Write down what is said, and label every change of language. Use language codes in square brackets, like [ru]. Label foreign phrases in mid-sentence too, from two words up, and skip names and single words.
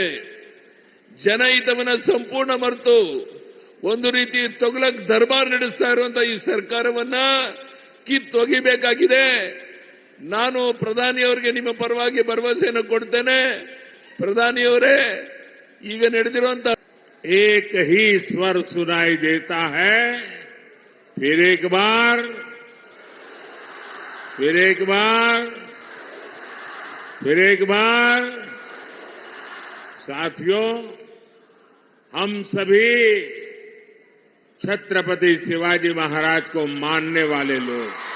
[kn] ಜನಹಿತವನ್ನ ಸಂಪೂರ್ಣ ಮರೆತು ಒಂದು ರೀತಿ ತೊಗಲಕ್ ದರ್ಬಾರ್ ನಡೆಸ್ತಾ ಇರುವಂತಹ ಈ ಸರ್ಕಾರವನ್ನ ಕಿತ್ತೊಗಿಬೇಕಾಗಿದೆ. ನಾನು ಪ್ರಧಾನಿಯವರಿಗೆ ನಿಮ್ಮ ಪರವಾಗಿ ಭರವಸೆಯನ್ನು ಕೊಡ್ತೇನೆ. ಪ್ರಧಾನಿಯವರೇ, ಈಗ ನಡೆದಿರುವಂತಹ [hi] एक ही स्वर सुनाई देता है, फिर एक बार, फिर एक बार, फिर एक बार। साथियों, हम सभी छत्रपति शिवाजी महाराज को मानने वाले लोग,